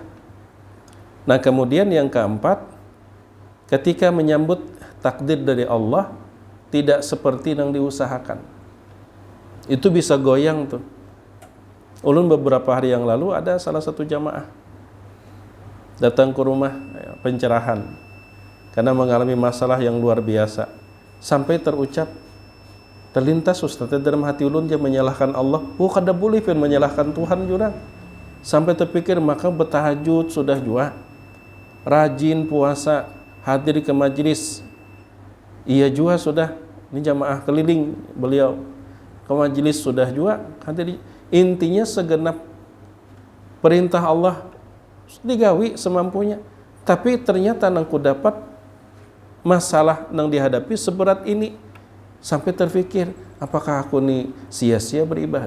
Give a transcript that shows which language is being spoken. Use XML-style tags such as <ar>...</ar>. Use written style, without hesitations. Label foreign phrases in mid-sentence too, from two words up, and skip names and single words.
<id>Nah kemudian yang keempat, ketika menyambut takdir dari Allah tidak seperti yang diusahakan, itu bisa goyang tuh. Ulun beberapa hari yang lalu ada salah satu jamaah datang ke rumah pencerahan karena mengalami masalah yang luar biasa, sampai terlintas Ustaz dalam hati ulun dia menyalahkan Allah.</id> <bjn>Kada boleh menyalahkan Tuhan jurang.</bjn> <id>Sampai terpikir maka bertahajud sudah jua, rajin puasa, hadir ke majlis, iya juga sudah, ini jamaah keliling beliau ke majlis sudah juga hadir. Intinya segenap perintah Allah digawi semampunya, tapi ternyata nangku dapat masalah nang dihadapi seberat ini, sampai terpikir apakah aku nih sia-sia beribadah.</id>